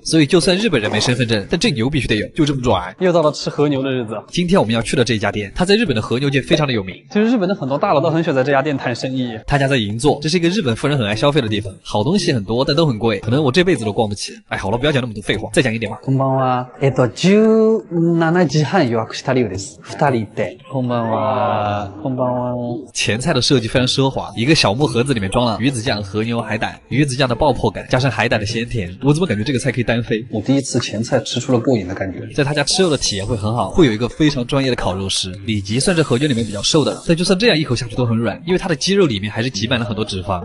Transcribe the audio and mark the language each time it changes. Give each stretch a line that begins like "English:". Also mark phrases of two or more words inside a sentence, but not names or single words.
Chinese: 所以就算日本人没身份证，但这牛必须得有，就这么拽。又到了吃和牛的日子。今天我们要去的这家店，它在日本的和牛界非常的有名。其实日本的很多大佬都很喜欢在这家店谈生意。他家在银座，这是一个日本富人很爱消费的地方，好东西很多，但都很贵，可能我这辈子都逛不起。哎，好了，不要讲那么多废话，再讲一点吧。
Japanese: こんばんは。17時半予約したようです。2人で。こんばんは。こんばんは。
Chinese: 前菜的设计非常奢华，一个小木盒子里面装了鱼子酱、和牛、海胆，鱼子酱的爆破感加上海胆的鲜甜，我怎么感觉这个菜可以单飞？我第一次前菜吃出了过瘾的感觉。在他家吃肉的体验会很好，会有一个非常专业的烤肉师。里脊算是和牛里面比较瘦的，但就算这样一口下去都很软，因为它的肌肉里面还是挤满了很多脂肪。